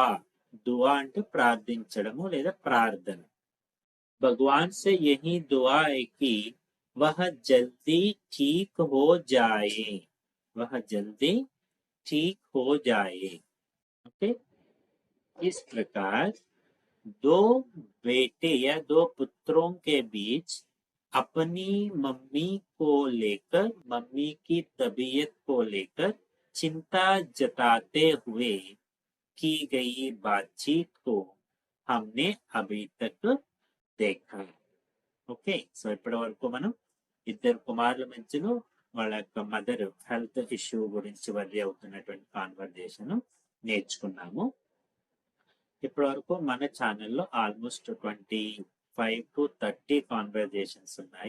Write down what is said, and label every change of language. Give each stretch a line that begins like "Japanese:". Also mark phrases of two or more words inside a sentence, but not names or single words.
Telugu: दुआ అంటే ప్రార్థించడము లేదా ప్రార్థన.
Hindi: भगवान से यही दुआ है कि वह जल्दी ठीक हो जाए. वह जल्दी ठीक हो जाए. ओके. इस प्रकार दो बेटे या दो पुत्रों के बीच अपनी मम्मी को लेकर मम्मी की तबीयत को लेकर चिंता जताते हुए की गई बातचीत को हमने अभी तक देखा.
English: okay so
Telugu: ఇప్పటి వరకు మనం ఇద్దరు కుమారుల మధ్యలో వాళ్ళ యొక్క
English: mother health issue
Telugu: గురించి వర్రీ అవుతున్నటువంటి కాన్వర్జేషన్ నేర్చుకున్నాము. ఇప్పటి వరకు మన ఛానల్లో
English: almost 25 to 30 conversations
Telugu: ఉన్నాయి.